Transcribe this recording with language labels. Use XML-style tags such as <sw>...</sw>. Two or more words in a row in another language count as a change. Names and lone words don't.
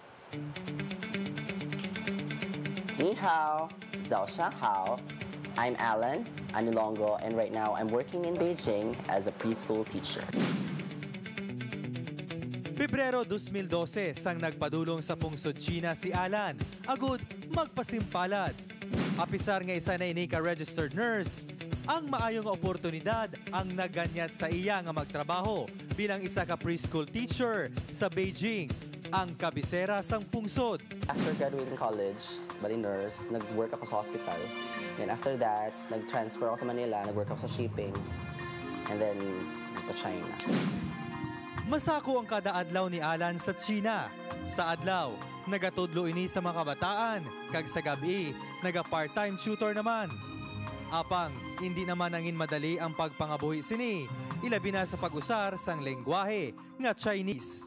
<zh>你好，早上好.</zh> <en>I'm Alan Anilongo, and right now I'm working in Beijing as a preschool teacher.</en> <hil>Pebrero 2012 sang nagpadulong sa pungsod China si Alan, agud magpasimpalad. Apisar nga isa na ini ka</hil> <en>registered nurse,</en> <hil>ang maayong oportunidad ang naganyat sa iya nga magtrabaho bilang isa ka</hil> <en>preschool teacher</en> <hil>sa Beijing, ang kabisera sang pungsod.</hil> <en>After graduating college,</en> <hil>bali nurse, nag-work ako sa hospital.</hil> <en>Then after that,</en> <hil>nag-transfer ako sa Manila, nag-work ako sa shipping,</hil> <en>and then to China.</en> <hil>Masako ang kada adlaw ni Alan sa China. Sa adlaw, nagatudlo ini sa mga kabataan, kag sa gabi, naga-</hil> <en>part-time tutor</en> <hil>naman. Apang, hindi naman nangin madali ang pagpangabuhi sini, ilabi na sa pag-usar sang lengguwahe nga Chinese.</hil>